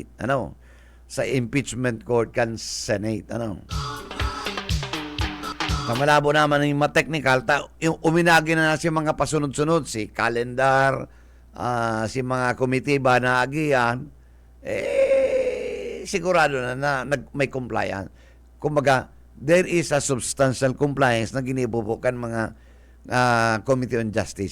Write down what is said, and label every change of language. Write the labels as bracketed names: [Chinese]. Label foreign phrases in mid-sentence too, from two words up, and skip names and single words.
[Bikol] Sa impeachment court kan Senate. Malabo naman yung technical, uminagi na si mga pasunod-sunod, si calendar, si mga komitiba na agian, sigurado na may compliance. Kumbaga, [English] there is a substantial compliance [Bikol] na ginibubukan mga [English] Committee on Justice.